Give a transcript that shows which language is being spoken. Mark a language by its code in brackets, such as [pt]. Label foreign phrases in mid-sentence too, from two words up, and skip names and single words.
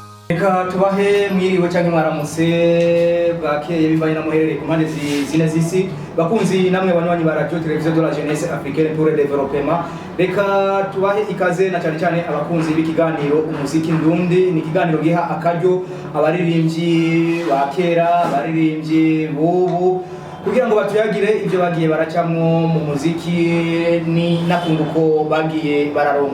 [rn] Reka tubahe mwiriwe cyangwa mwaramutse bwakeye bibaye na muherere ku mpande zine z'isi bakunzi namwe banywanyi ba radio television de la jeunesse africaine pour le développement. Reka tubahe ikaze na cyane cyane abakunzi b'ikiganiro umuziki ndundi, ni ikiganiro giha akaryo abaririmbyi ba kera, abaririmbyi bubu kugira ngo batuyagire ibyo bagiye baracamwo mu muziki ni nakunduko bagiye bararonka.